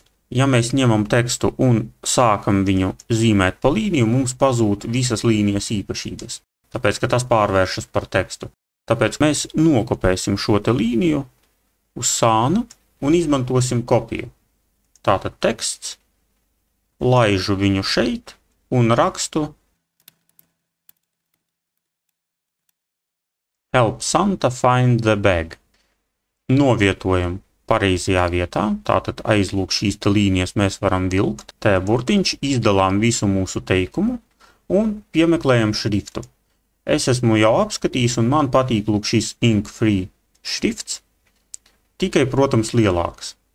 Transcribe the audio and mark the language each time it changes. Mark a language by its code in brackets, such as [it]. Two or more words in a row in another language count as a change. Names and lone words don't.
[lv] Ja mēs ņemam tekstu un sākam viņu zīmēt pa līniju, mums pazūd visas līnijas īpašības. Tāpēc, ka tas pārvēršas par tekstu. Tāpēc mēs nokopēsim šo te līniju uz sānu un izmantosim kopiju. Tātad teksts, laižu viņu šeit un rakstu [en] Help Santa find the bag. [lv] Novietojam pareizajā vietā, tātad aizlūk šīs te līnijas mēs varam vilkt. Te burtiņš, izdalām visu mūsu teikumu un piemeklējam šriftu. Es esmu jau apskatījis un man patīk lūk šis [en] ink free [lv] šrifts, tikai, protams, lielāks.